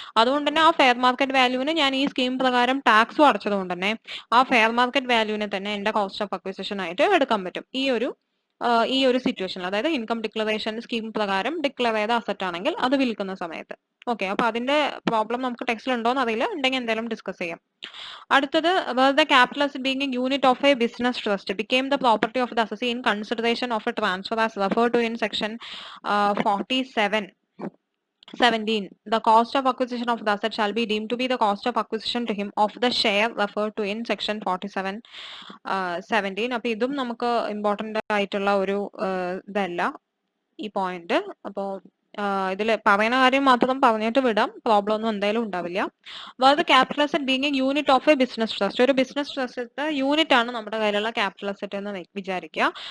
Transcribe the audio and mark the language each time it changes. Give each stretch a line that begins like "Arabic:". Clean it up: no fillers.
Malayalam: അതുകൊണ്ട് തന്നെ ആ ഫെയർ മാർക്കറ്റ് വാല്യൂവിന് ഞാൻ ഈ സ്കീം പ്രകാരം ടാക്സും അടച്ചതുകൊണ്ട് തന്നെ ആ ഫെയർ മാർക്കറ്റ് വാല്യൂവിനെ തന്നെ എന്റെ കോസ്റ്റ് ഓഫ് അക്വിസിഷൻ ആയിട്ട് എടുക്കാൻ പറ്റും ഈ ഒരു സിറ്റുവേഷനിൽ. അതായത് ഇൻകം ഡിക്ലറേഷൻ സ്കീം പ്രകാരം ഡിക്ലെയർ ചെയ്ത അസറ്റ് ആണെങ്കിൽ അത് വിൽക്കുന്ന സമയത്ത്. ഓക്കെ, അപ്പൊ അതിന്റെ പ്രോബ്ലം നമുക്ക് ടെക്സ്റ്റിൽ ഉണ്ടോന്ന് അറിയില്ല, ഉണ്ടെങ്കിൽ എന്തായാലും ഡിസ്കസ് ചെയ്യാം.
English: അടുത്തത്, where the capital asset being a unit of a business trust became the property of the assessee in consideration of a transfer as referred to in section 47(17), the cost of acquisition of the asset shall be deemed to be the cost of acquisition to him of the share referred to in section 47(17).
Malayalam: അപ്പൊ ഇതും നമുക്ക് important ആയിട്ടുള്ള ഒരു ഇതല്ല ഈ point. അപ്പോ ഇതിൽ പറയുന്ന കാര്യം മാത്രം പറഞ്ഞിട്ട് വിടാം, പ്രോബ്ലം ഒന്നും എന്തായാലും ഉണ്ടാവില്ല. വേറെ
English: capital asset being a unit of a business trust,
Malayalam: ഒരു ബിസിനസ് ട്രസ്റ്റ് യൂണിറ്റ് ആണ് നമ്മുടെ കയ്യിലുള്ള ക്യാപിറ്റൽ അസറ്റ് എന്ന് വിചാരിക്കുക.